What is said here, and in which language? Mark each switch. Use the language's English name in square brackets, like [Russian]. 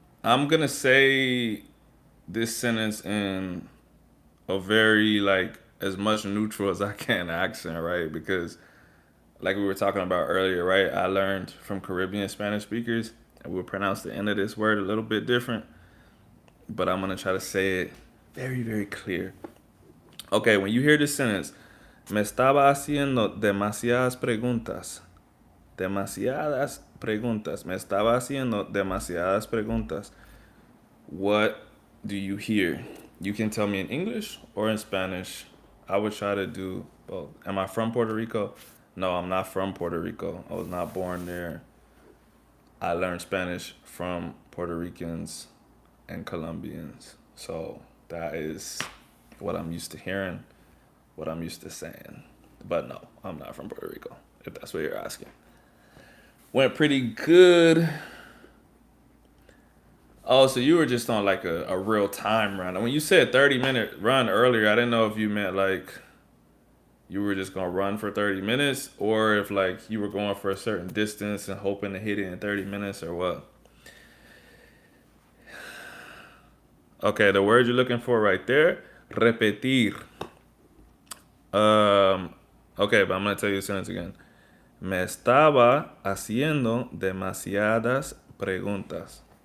[English] I'm gonna say this sentence in a very like as much neutral as I can accent, right? Because like we were talking about earlier, right? I learned from Caribbean Spanish speakers, and we'll pronounce the end of this word a little bit different, but I'm gonna try to say it very, very clear. Okay, when you hear this sentence, [Spanish] me estaba haciendo demasiadas preguntas. Demasiadas preguntas. Me estaba haciendo demasiadas preguntas. [English] What do you hear? You can tell me in English or in Spanish. I would try to do both. Am I from Puerto Rico? No, I'm not from Puerto Rico. I was not born there. I learned Spanish from Puerto Ricans and Colombians. So that is what I'm used to hearing, what I'm used to saying. But no, I'm not from Puerto Rico, if that's what you're asking. Went pretty good. Oh, so you were just on like a real time run. And when you said 30-minute run earlier, I didn't know if you meant like you were just gonna run for 30 minutes or if like you were going for a certain distance and hoping to hit it in 30 minutes or what. Okay, the word you're looking for right there, repetir. Um, okay, but I'm gonna tell you the sentence again. [Spanish] Me estaba haciendo demasiadas preguntas.